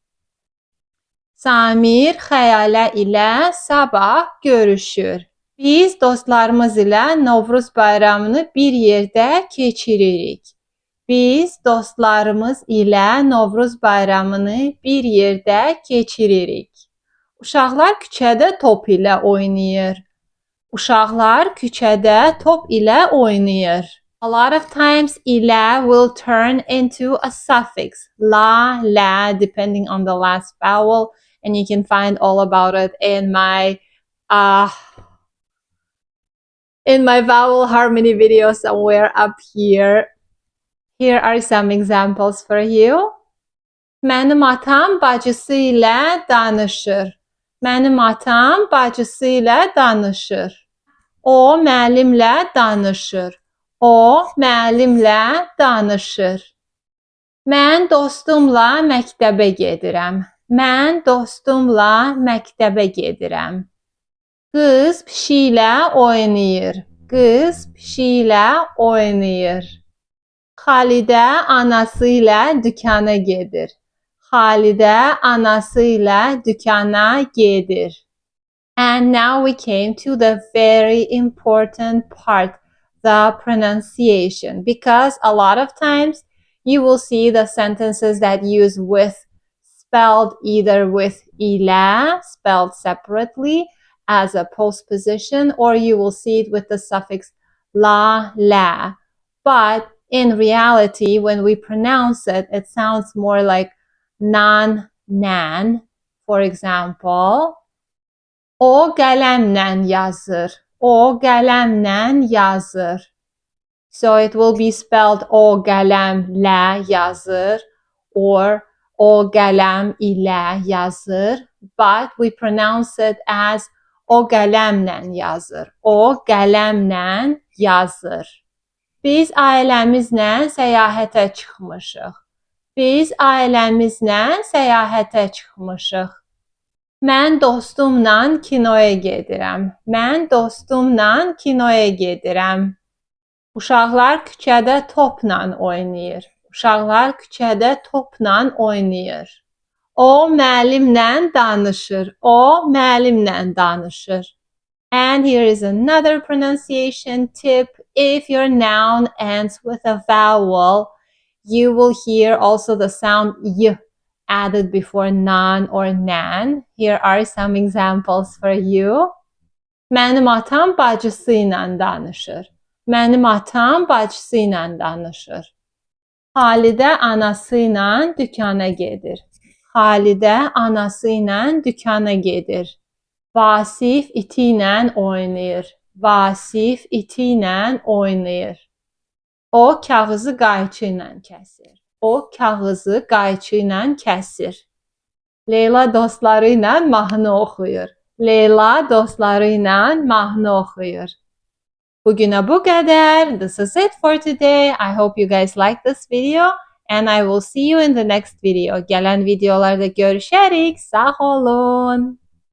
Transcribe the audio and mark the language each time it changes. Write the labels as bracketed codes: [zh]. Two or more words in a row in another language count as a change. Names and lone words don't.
[az] Biz dostlarımız ilə Novruz bayramını bir yerdə keçiririk. Uşaqlar küçədə top ilə oynayır. [en] A lot of times ilə will turn into a suffix, la, la, depending on the last vowel, and you can find all about it in my vowel harmony video somewhere up here. Here are some examples for you. [az] Mənim atam bacısı ilə danışır. O müəllimlə danışır. Mən dostumla məktəbə gedirəm. Qız pişiklə oynayır. Xalidə anası ilə dükana gedir. [en] And now we came to the very important part, the pronunciation, because a lot of times you will see the sentences that use with spelled either with ilə, spelled separately as a postposition, or you will see it with the suffix la, la. But in reality, when we pronounce it, it sounds more like nan, nan. For example, [az] o qələmlə yazır. [en] So it will be spelled [az] o qələmlə yazır [en] or [az] o qələm ilə yazır, [en] but we pronounce it as [az] o qələmlə yazır. Biz ailəmizlə səyahətə çıxmışıq. Mən dostumla kinoya gedirəm. Uşaqlar küçədə topla oynayır. O müəllimlə danışır. [en] And here is another pronunciation tip. If your noun ends with a vowel, you will hear also the sound y added before nan or nan. Here are some examples for you. [az] Mənim atam bacısı ilə danışır. Xalidə anası ilə dükana gedir. Vasif iti ilə oynayır. O kağızı qayçı ilə kəsir. Leyla dostları ilə mahnı oxuyur. Bugünə bu qədər. [en] This is it for today. I hope you guys like this video and I will see you in the next video. [az] Gələn videolarda görüşərik. Sağ olun.